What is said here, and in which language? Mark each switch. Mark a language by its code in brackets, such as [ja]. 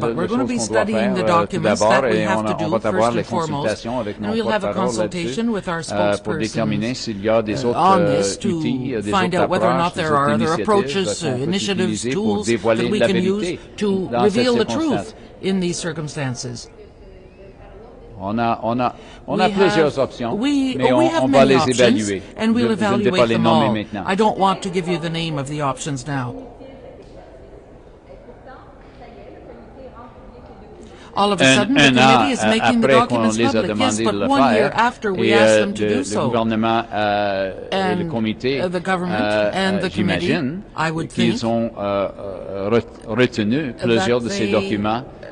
[en] but we're going to be studying the documents that we have to do first and foremost, and we'll have a consultation with our spokespersons on this to find out whether or not there are other approaches, initiatives, tools that we can use to reveal the truth in these circumstances. [fr] On a plusieurs options, mais on va les évaluer. [en] And we'll evaluate them all. I don't want to give you the name of the options now. All of a sudden, the committee is making the documents public. Yes, but 1 year after we asked them to do so. And the government and the committee, I would think, [fr] retenu plusieurs de ces documents.